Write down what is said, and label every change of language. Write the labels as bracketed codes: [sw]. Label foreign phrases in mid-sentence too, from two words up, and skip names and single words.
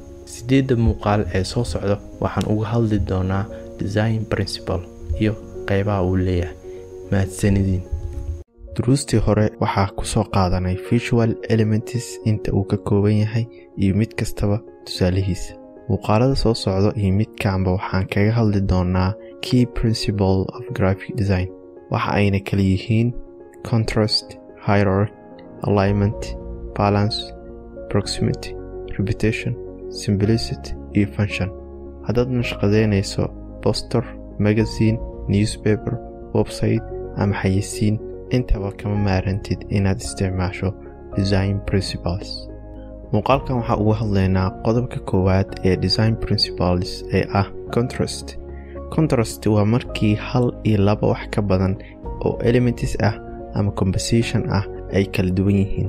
[so] 8 muuqaal ee soo socdo waxaan uga hadli doonaa [en] design principle [so] iyo qaybaha uu leeyahay. mahadsanidin. duruustii hore waxaa ku soo qaadanay visual elements inta uu ka kooban yahay iyo mid kastaba tusaalihiisa. muuqaalada soo socdo iyo midkaanba waxaan kaga hadli doonaa [en] key principle of graphic design. [so] waxa ayna kala yihiin [en] contrast, hierarchy, alignment, balance, proximity, repetition, simplicity [so] iyo function. haddaad nashqadeynayso [en] poster, magazine, newspaper, website [so] ama xayeysiin, intaba kama maarantid inaad isticmaasho [en] design principles. [so] muuqaalkan waxaa uga hadlaynaa qodobka koowaad ee [en] design principles [so] ee ah contrast. contrast waa markii 1 iyo 2 wax ka badan oo elements ah ama composition ah ay kala duwan yihiin.